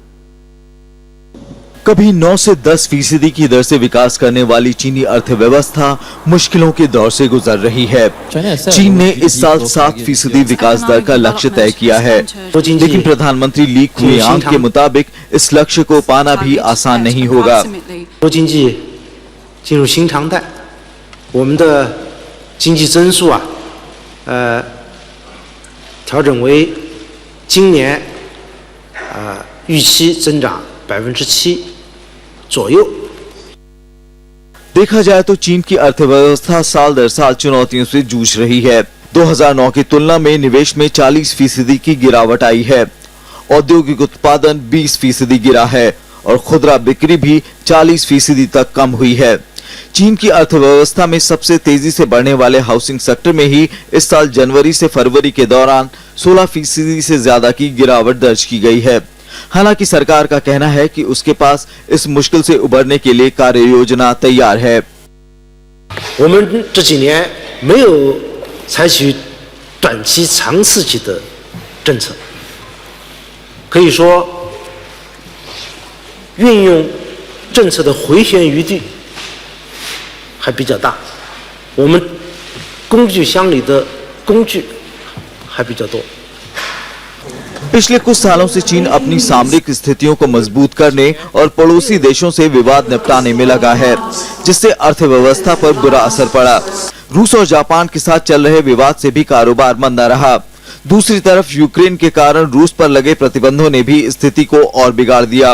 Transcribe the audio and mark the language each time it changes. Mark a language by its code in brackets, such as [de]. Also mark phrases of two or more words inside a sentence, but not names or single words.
[hi] कभी 9 से 10% की दर से विकास करने वाली चीनी अर्थव्यवस्था मुश्किलों के दौर से गुजर रही है। चीन ने इस साल 7% विकास दर का लक्ष्य तय किया है, लेकिन प्रधानमंत्री ली क्विंगयांग के मुताबिक इस लक्ष्य को पाना भी आसान नहीं होगा। [zh] 进入新常态，我们的经济增速调整为今年预期增长 7%左右。 [hi] देखा जाए तो चीन की अर्थव्यवस्था साल दर साल चुनौतियों से जूझ रही है। 2009 की तुलना में निवेश में 40% की गिरावट आई है। औद्योगिक उत्पादन 20% गिरा है और खुदरा बिक्री भी 40% तक कम हुई है। चीन की अर्थव्यवस्था में सबसे तेजी से बढ़ने वाले हाउसिंग सेक्टर में ही इस साल जनवरी से फरवरी के दौरान 16% से ज्यादा की गिरावट दर्ज की गई है। हालांकि सरकार का कहना है कि उसके पास इस मुश्किल से उबरने के लिए कार्य योजना तैयार है। [zh] 我们这几年没有采取短期、长时期的政策，可以说运用政策的回旋余地还比较大，我们工具箱里的工具还比较多。 [hi] पिछले कुछ सालों से चीन अपनी सामरिक स्थितियों को मजबूत करने और पड़ोसी देशों से विवाद निपटाने में लगा है, जिससे अर्थव्यवस्था पर बुरा असर पड़ा। रूस और जापान के साथ चल रहे विवाद से भी कारोबार मंदा रहा। दूसरी तरफ यूक्रेन के कारण रूस पर लगे प्रतिबंधों ने भी स्थिति को और बिगाड़ दिया।